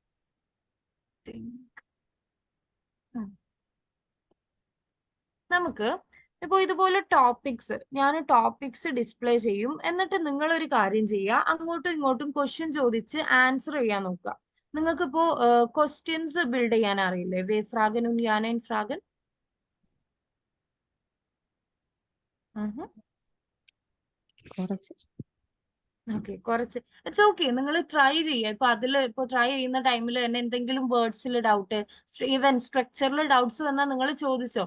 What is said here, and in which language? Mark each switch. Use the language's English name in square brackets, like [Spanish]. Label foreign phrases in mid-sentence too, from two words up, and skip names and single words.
[Malayalam] നമുക്ക് ഇപ്പൊ ഇതുപോലെ ഞാൻ [English] topics display [Malayalam] ചെയ്യും. എന്നിട്ട് നിങ്ങൾ ഒരു കാര്യം ചെയ്യുക, അങ്ങോട്ടും ഇങ്ങോട്ടും ക്വസ്റ്റ്യൻ ചോദിച്ച് ആൻസർ ചെയ്യാൻ നോക്കുക. നിങ്ങൾക്ക് ഇപ്പോ [English] questions build [Malayalam] ചെയ്യാൻ അറിയില്ലേ? [German] W Fragen und ja nein Fragen? [Malayalam] കുറച്ച്. ഓക്കെ, കുറച്ച്. [English] it's okay, [Malayalam] നിങ്ങൾ ട്രൈ ചെയ്യുക. ഇപ്പൊ ട്രൈ ചെയ്യുന്ന ടൈമിൽ തന്നെ എന്തെങ്കിലും വേർഡ്സിൽ ഡൗട്ട്, ഈവൻ സ്ട്രക്ചറിൽ ഡൗട്ട്സ് വന്നാൽ നിങ്ങൾ ചോദിച്ചോ.